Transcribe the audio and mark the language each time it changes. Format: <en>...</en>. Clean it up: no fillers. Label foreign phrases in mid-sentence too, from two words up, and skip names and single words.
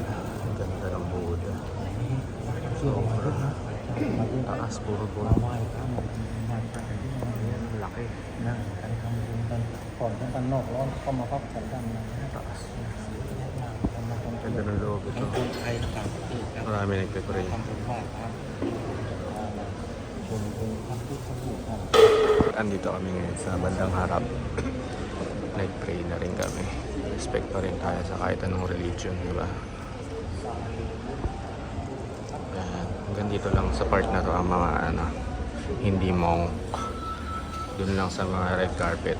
<tl>Ang ganda ng Buddha. Taas, puro Buddha. Laki. Taas. Ganda ng loob ito.</tl> <th>ใครต่างประเทศครับ</th> <tl>Marami nagpe-pray.</tl> <th>ทำบุญมากครับชมองค์พระพุทธรูปครับ</th> <tl>Andito kami ngayon sa bandang harap. Nag-pray na rin kami. Respect pa rin tayo sa kahit anong religion, di ba? Yan. Hanggang dito lang sa part na to ang mga hindi monk. Doon lang sa mga</tl> <en>red carpet.</en>